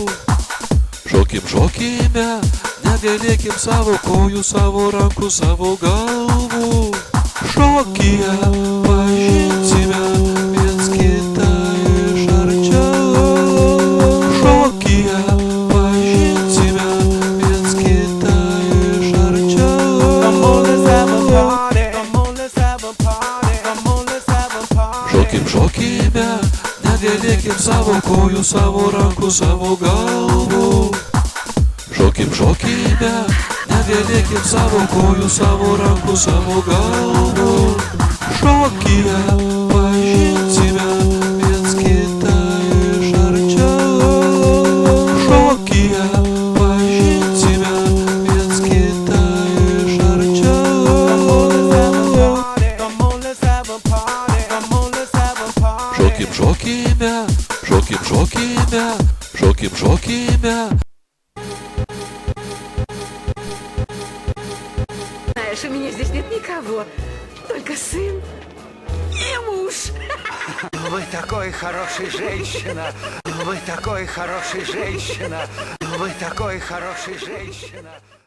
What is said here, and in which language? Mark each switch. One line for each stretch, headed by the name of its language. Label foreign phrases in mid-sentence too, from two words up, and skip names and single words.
Lithuanian: Šokime, nedėlėkim savo kojų, savo rankų, savo galvų. Šokyje pažinsime viens kitą iš arčiau. Šokyje pažinsime viens kitą iš arčiau.
English: Come on, let's have a party. Come on, let's have a party. Come on, let's have a party.
Lithuanian: Šokime, nedėlėkim savo kojų, savo rankų, savo galvų. Šokime, nedėlėkim savo kojų, savo rankų, savo galvų. Šokyje pažinsime viens kitą iš arčiau. Šokyje pažinsime viens kitą iš arčiau.
English: Come on, let's have a party. Come on, let's have a party.
Lithuanian: Шокime.
Russian: Знаешь, у меня здесь нет никого, только сын и муж. Вы такой хороший женщина, вы такой хороший женщина, вы такой хороший женщина.